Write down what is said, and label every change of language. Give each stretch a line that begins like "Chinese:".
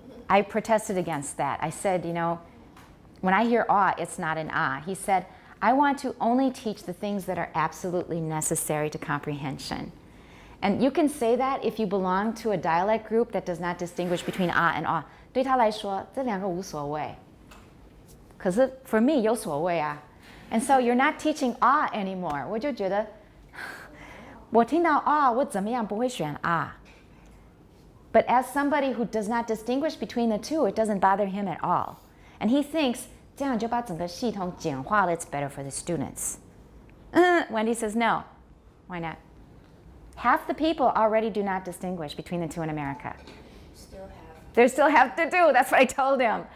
English: I protested against that. I said, you know, when I hear ah, it's not an ah. He said, I want to only teach the things that are absolutely necessary to comprehension. And you can say that if you belong to a dialect group that does not distinguish between ah and ah.
Chinese: 对他来说，这两个无所谓。可是
English: for me
Chinese: 有所谓啊。
English: And so you're not teaching ah anymore.
Chinese: 我就觉得，我听到 ah 我怎么样不会选 ah.
English: But as somebody who does not distinguish between the two, it doesn't bother him at all. And he thinks,
Chinese: 这样就把整个系统简化了,
English: it's better for the students. Wendy says, no. Why not? Half the people already do not distinguish between the two in America. There still have to do. That's what I told him.